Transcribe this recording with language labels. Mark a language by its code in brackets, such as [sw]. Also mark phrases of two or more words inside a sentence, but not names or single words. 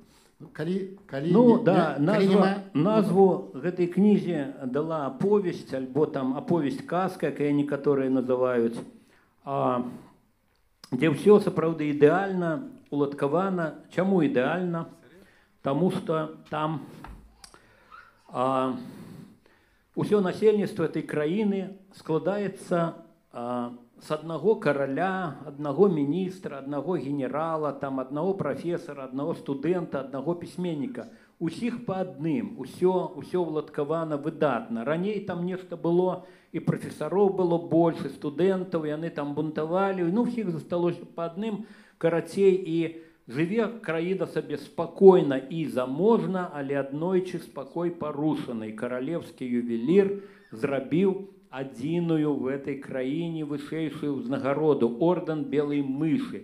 [be] Назву гэтай кнізе дала аповесць, альбо там аповесць казка, якая некаторыя называюць, дзе ўсё сапраўды ідэальна, уладкавана. Чаму ідэальна? Таму што там ўсё насельніцтва этой краіны складаецца [ru] с одного короля, одного министра, одного генерала, там, одного профессора, одного студента, одного письменника. [be] Усіх по адным, усё уладкавана выдатна. Раней там нешта было, і [ru] профессоров было больше, [be] студентаў, яны там бунтавалі, ну, всіх засталося по адным, карацей, і жыве краіна сабе спакойна і заможна, але аднойчы спакой парушаны. Каралевскі ювелір зрабіў адзіную [ru] в этой [be] краіне вышэйшую ўзнагароду, ордэн белай мышы.